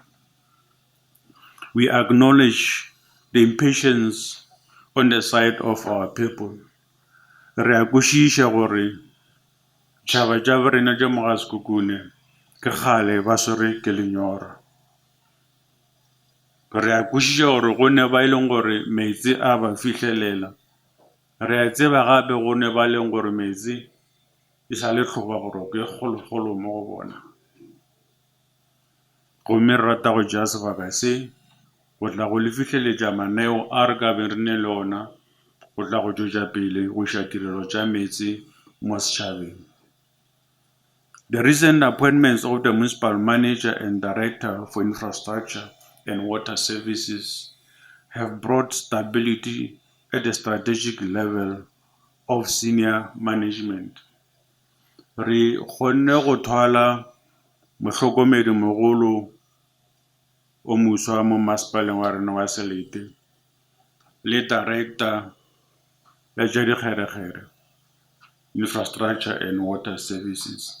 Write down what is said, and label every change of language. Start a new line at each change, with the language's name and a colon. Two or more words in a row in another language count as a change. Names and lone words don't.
English: We acknowledge the impatience on the side of our people.
Northern Sotho: Re a kwešiša gore tšhaba tša rena tša mo ga Sekhukhune ke kgale ba swere ke lenyora. Re a kwešiša gore go ne ba ileng gore metsi a ba fihlelela. Re a tseba gape go ne ba leng gore metsi e sa le tlhoba boroko e kgolokgolo mo go bona. Gomme re rata go tšea sebaka se go tla go le fihleletša maneo a re ka beng re ne le ona go tla go tšwetša pele go iša tirelo tša metsi mo setšhabeng.
English: The recent appointments of the Municipal Manager and Director for Infrastructure and Water Services have brought stability at the strategic level of senior management.
Northern Sotho: Re kgonne go thwala mohlokomedi mogolo o moswa mo masepaleng wa rena wa Selete le Director ya tša dikgerekgere,
English: Infrastructure and Water Services.